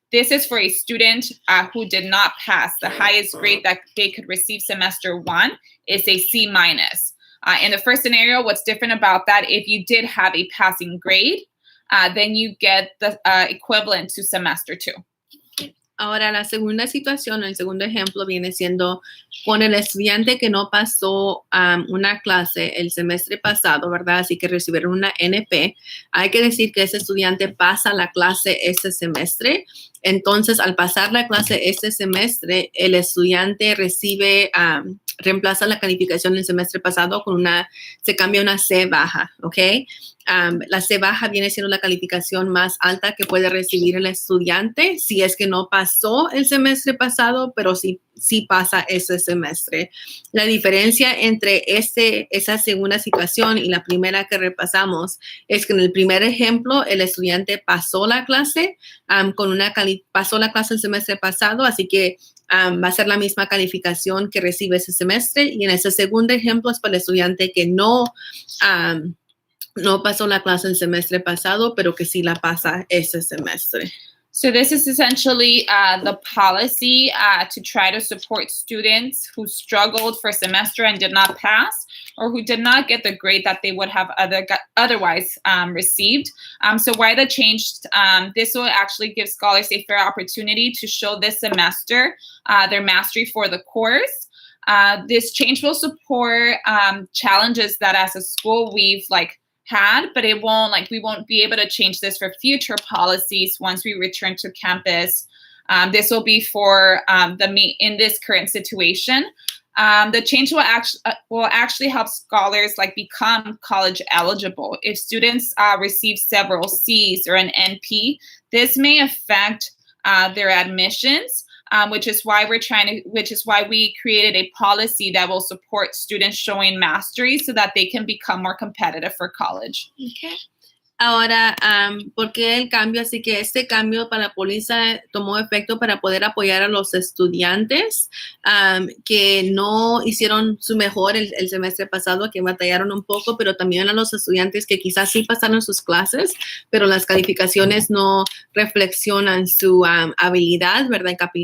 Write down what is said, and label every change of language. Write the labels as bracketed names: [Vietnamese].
[English] This is for a student who did not pass. The highest grade that they could receive semester 1 is a C minus. In the first scenario, what's different about that, if you did have a passing grade, then you get the equivalent to semester 2. [Spanish] Ahora, la segunda situación, el segundo ejemplo viene siendo con el estudiante que no pasó una clase el semestre pasado, ¿verdad? Así que recibieron una NP. Hay que decir que ese estudiante pasa la clase ese semestre. Entonces, al pasar la clase este semestre, el estudiante recibe, reemplaza la calificación del semestre pasado con se cambia una C baja, ¿ok? La C baja viene siendo la calificación más alta que puede recibir el estudiante si es que no pasó el semestre pasado, pero sí pasa ese semestre. La diferencia entre esa segunda situación y la primera que repasamos es que en el primer ejemplo el estudiante pasó la clase, pasó la clase el semestre pasado, así que va a ser la misma calificación que recibe ese semestre. Y en ese segundo ejemplo es para el estudiante que no pasó la clase el semestre pasado, pero que sí la pasa ese semestre. [English] So this is essentially the policy to try to support students who struggled for a semester and did not pass, or who did not get the grade that they would have otherwise received. So why the change? This will actually give scholars a fair opportunity to show this semester their mastery for the course. This change will support challenges that as a school we've had, but we won't be able to change this for future policies once we return to campus. This will be for in this current situation. The change will actually help scholars become college eligible. If students receive several C's or an NP, this may affect their admissions. Which is why we created a policy that will support students showing mastery so that they can become more competitive for college. [Spanish] Okay. Ahora, ¿por qué el cambio? Así que este cambio para la póliza tomó efecto para poder apoyar a los estudiantes que no hicieron su mejor el semestre pasado, que batallaron un poco, pero también a los estudiantes que quizás sí pasaron sus clases, pero las calificaciones no reflexionan su habilidad, ¿verdad?